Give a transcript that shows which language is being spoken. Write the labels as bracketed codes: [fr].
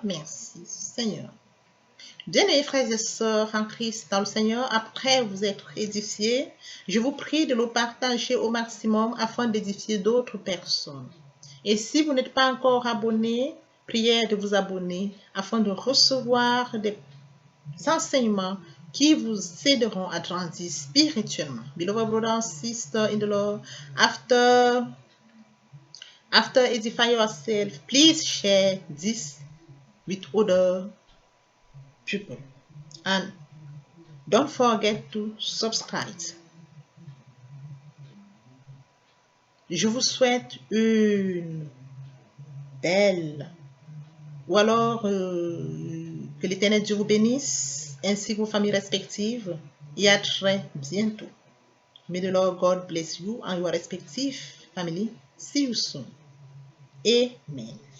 [fr] Merci, Seigneur. Bien-aimés frères et sœurs en Christ dans le Seigneur, après vous être édifiés, je vous prie de le partager au maximum afin d'édifier d'autres personnes. Et si vous n'êtes pas encore abonné, priez de vous abonner afin de recevoir des enseignements qui vous aideront à grandir spirituellement. [en] Beloved brothers and sisters in the Lord, after edifying yourself, please share this with other people. And don't forget to subscribe. [fr] Je vous souhaite une belle, ou alors que l'Éternel Dieu vous bénisse, ainsi que vos familles respectives, et à très bientôt. [en] May the Lord God bless you and your respective family. See you soon. Amen.